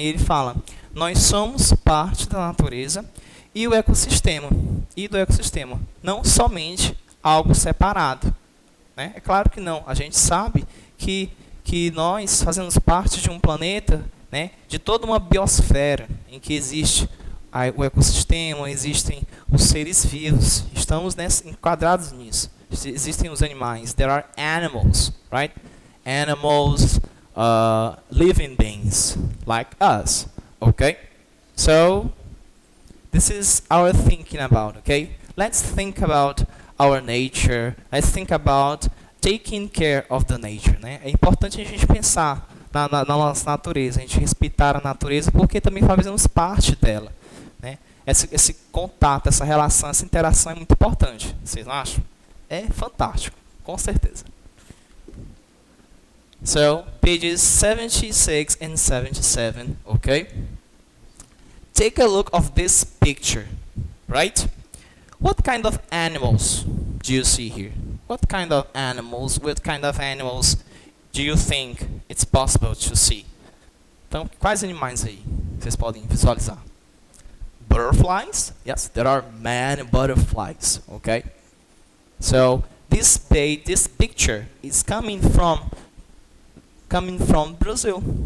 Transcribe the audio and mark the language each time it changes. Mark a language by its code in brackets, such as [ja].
[pt] E ele fala, nós somos parte da natureza e do ecossistema, não somente algo separado, né? É claro que não, a gente sabe que nós fazemos parte de um planeta, né, de toda uma biosfera em que existe o ecossistema, existem os seres vivos, estamos enquadrados nisso. Existem os animais, [en] there are animals, right? Animals, living beings like us, okay? So this is our thinking about, okay? Let's think about our nature. Let's think about taking care of the nature, né? [pt] É importante a gente pensar na nossa natureza, a gente respeitar a natureza, porque também fazemos parte dela, né? Esse contato, essa relação, essa interação é muito importante. Vocês não acham? É fantástico, com certeza. [en] So, pages 76 and 77, okay? Take a look of this picture, right? What kind of animals do you see here? What kind of animals do you think it's possible to see? [pt] Então, quais animais aí vocês podem visualizar? [en] Butterflies? Yes, there are many butterflies, okay? So, this picture is coming from Brazil.